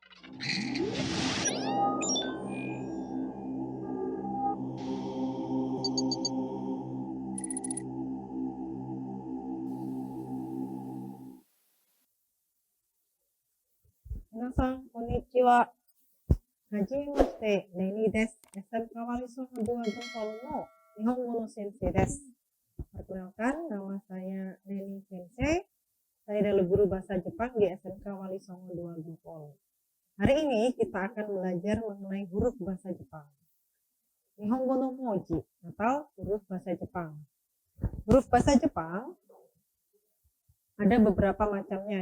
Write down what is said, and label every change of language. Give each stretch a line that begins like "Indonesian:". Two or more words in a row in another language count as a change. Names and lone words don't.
Japanese: 皆さん、こんにちは。はじめまして、レニーです。SM Kawaliso Dua Gempol の日本語の先生です。
Indonesian: Perkenalkan, nama saya Neni Sensei. Saya adalah guru bahasa Jepang di SMK Wali Songo Dua Gempol. Hari ini kita akan belajar mengenai huruf bahasa Jepang.
Japanese: 日本語の文字
Indonesian: atau huruf bahasa Jepang. Huruf bahasa Jepang ada beberapa macamnya.